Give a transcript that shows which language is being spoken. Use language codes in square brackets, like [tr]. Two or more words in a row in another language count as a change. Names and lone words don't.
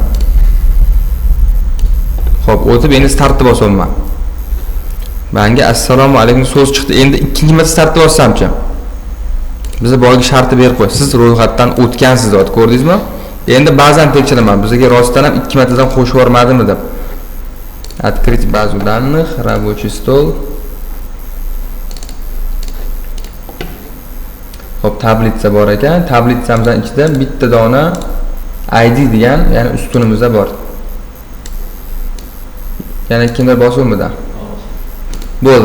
[uz] Xo'p, o'tib endi startni bosaman. Menga assalomu alaykum so'z chiqdi. Endi ikkinchi marta startni bossamchi? Bizga boyagi shartni berib qo'y. Siz ro'yxatdan o'tgansiz deb ko'rdingizmi? Endi ba'zan tekshiraman. Bizga rostdan ham 2 martadan qo'shib yubormadimi deb. [ru] Открыть базу данных, рабочий стол. [uz] Xo'p, tablitsa bor ekan. Tablitsamizdan ichida bitta dona ID degan, ya'ni ustunimizda bor. Yana kimdir bosuvmidi? Bo'ldi.